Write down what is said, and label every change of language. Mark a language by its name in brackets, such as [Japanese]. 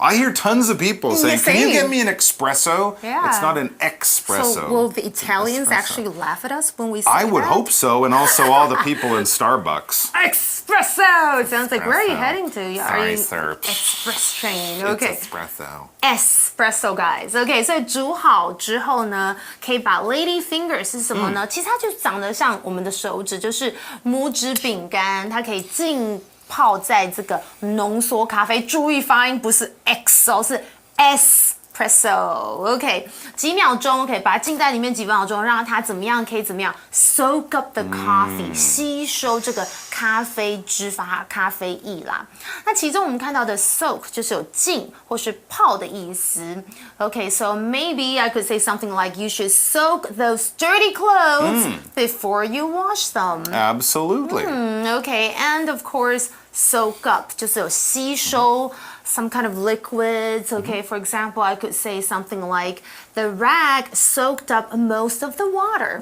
[English] I hear tons of people saying, can you get me an espresso? Yeah. It's not an espresso. So will the Italians actually laugh at us when we say I would that? hope so, and also all the people in Starbucks. Espresso! It sounds like, where are you heading to? Are you sir. Express train. Okay. It's espresso. Espresso, guys. [Chinese] Okay, 所以煮好之后呢，可以把 lady finger 是什么呢？其实它就长得像我们的手指，就是拇指饼干，它可以浸泡在这个浓缩咖啡，注意发音不是 X 哦，是 espresso。OK， 几秒钟可以把它浸在里面几秒钟，让它怎么样？可以怎么样 ？ [English] soak up the coffee， [Chinese] 吸收这个咖啡汁发咖啡液啦。那其中我们看到的 soak 就是有浸或是泡的意思。 [English] OK，so maybe I could say something like you should soak those dirty clothes before you wash them. Absolutely. Okay, and of course, soak up [Chinese] 就是有吸收 [English] some kind of liquids. Okay, for example, I could say something like the rag soaked up most of the water.